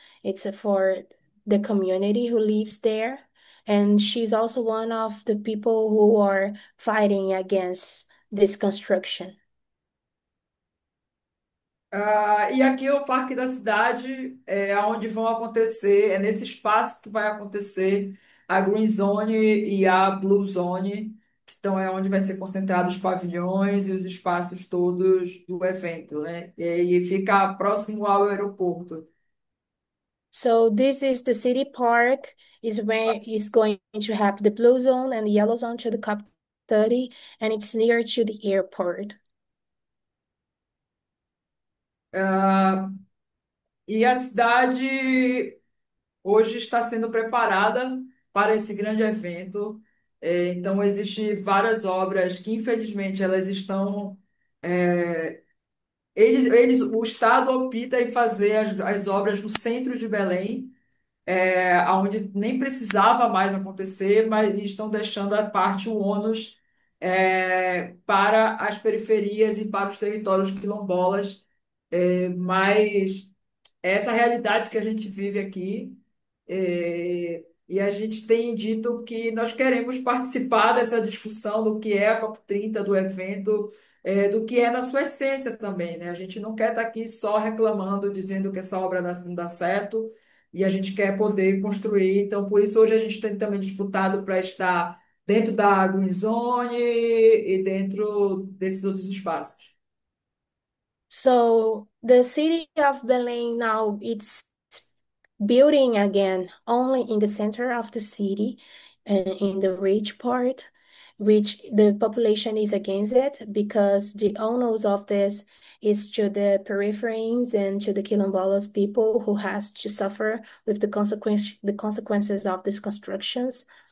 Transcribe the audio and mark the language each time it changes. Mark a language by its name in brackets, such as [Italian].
[English] It's for the community who lives there. And she's also one of the people who are fighting against this construction. [Portuguese] E aqui é o Parque da Cidade, onde vão acontecer, é nesse espaço que vai acontecer a Green Zone e a Blue Zone, então é onde vai ser concentrado os pavilhões e os espaços todos do evento, né? E fica próximo ao aeroporto. [English] So this is the city park is where is going to have the blue zone and the yellow zone to the COP30, and it's near to the airport. [Portuguese] Ah, e a cidade hoje está sendo preparada para esse grande evento. Então, existem várias obras que, infelizmente, elas estão. é, o Estado opta em fazer as obras no centro de Belém, onde nem precisava mais acontecer, mas estão deixando a parte o ônus para as periferias e para os territórios quilombolas. Mas essa realidade que a gente vive aqui. E a gente tem dito que nós queremos participar dessa discussão do que é a COP30, do evento, do que é na sua essência também, né? A gente não quer estar aqui só reclamando, dizendo que essa obra não dá certo, e a gente quer poder construir. Então, por isso, hoje a gente tem também disputado para estar dentro da Green Zone e dentro desses outros espaços. [English] So the city of Belém now it's building again only in the center of the city, in the rich part, which the population is against it because the owners of this is to the peripheries and to the Quilombolas people who has to suffer with the consequences of these constructions.